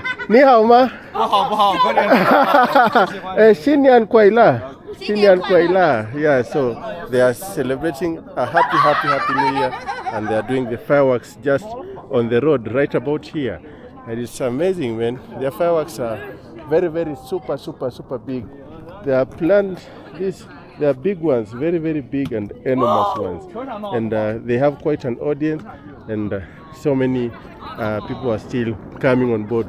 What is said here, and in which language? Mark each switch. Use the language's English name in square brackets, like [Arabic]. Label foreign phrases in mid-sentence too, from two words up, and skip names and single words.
[Chinese] 你好吗? 新年快乐. [English] Yeah, so they are celebrating a happy New Year, and they are doing the fireworks just on the road right about here, and it's amazing, man. Their fireworks are very super big. They are planned they are big ones, very big and enormous ones, and they have quite an audience, and so many people are still coming on board.